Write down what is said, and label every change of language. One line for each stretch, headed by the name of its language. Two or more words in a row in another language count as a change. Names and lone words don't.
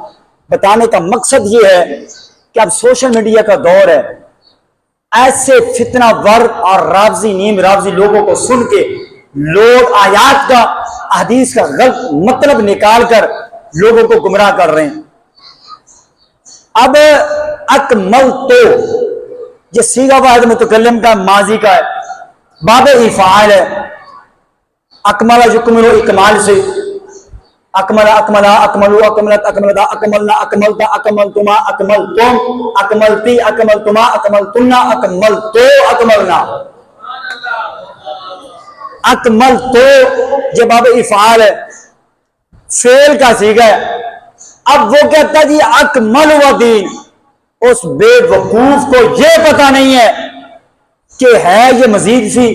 Urdu: بتانے کا مقصد یہ ہے کہ اب سوشل میڈیا کا دور ہے، ایسے فتنہ ور اور رافضی نیم رافضی لوگوں کو سن کے لوگ آیات کا، حدیث کا غلط مطلب نکال کر لوگوں کو گمراہ کر رہے ہیں۔ اب اکمل تو یہ صیغہ واحد متکلم کا ماضی کا ہے، باب افعال ہے،
Arabic: اکمل یکمل اکمال
Urdu: سے،
Arabic: اکمل اکملا اکملو اکملت اکملتا اکملنا اکملتا اکملتما اکملتم اکملتی اکملتما اکملتنا اکملتو اکملنا۔
Urdu: اکمل تو یہ باب افعال ہے، فعل کا صیغہ ہے۔ اب وہ کہتا جی
Arabic: اکمل و دین،
Urdu: اس بے وقوف کو یہ پتہ نہیں ہے کہ ہے یہ مزید فی،